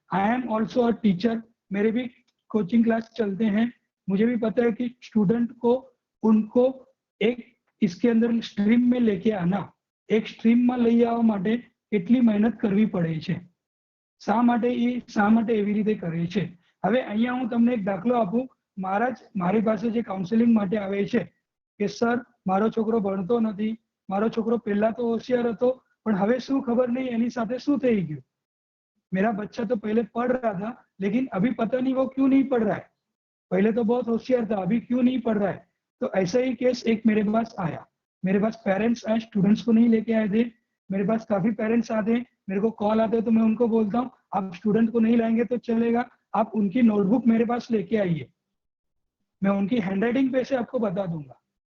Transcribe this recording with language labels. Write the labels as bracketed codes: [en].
[en] I am also a teacher, [hi] मेरे भी coaching class चलते हैं, मुझे भी पता है कि स्टूडेंट को उनको एक इसके अंदर स्ट्रीम में लेके आना, एक स्ट्रीम में [gu] लई आववा माटे કેટલી મહેનત કરવી પડે છે, શા માટે એવી રીતે કરે છે। હવે અહીંયા હું તમને એક દાખલો આપું, મારી પાસે જે કાઉન્સેલિંગ માટે આવે છે કે સર મારો છોકરો ભણતો નથી, મારો છોકરો પહેલા તો હોશિયાર હતો પણ હવે શું ખબર નહીં એની સાથે શું થઈ ગયું, [hi] मेरा बच्चा तो पहले पढ़ रहा था लेकिन अभी पता नहीं वो क्यों नहीं पढ़ रहा है, [gu] पहले तो बहुत होशियार था अभी क्यों नहीं पढ़ रहा है। [hi] तो ऐसा ही केस एक मेरे पास आया, मेरे पास पेरेंट्स आए, स्टूडेंट्स को नहीं लेके आए थे, मेरे पास काफी पेरेंट्स आते हैं, मेरे को कॉल आते हैं तो मैं उनको बोलता हूँ आप स्टूडेंट को नहीं लाएंगे तो चलेगा, आप उनकी नोटबुक मेरे पास लेके आइए, मैं उनकी हैंडराइटिंग पे से आपको बता दूंगा।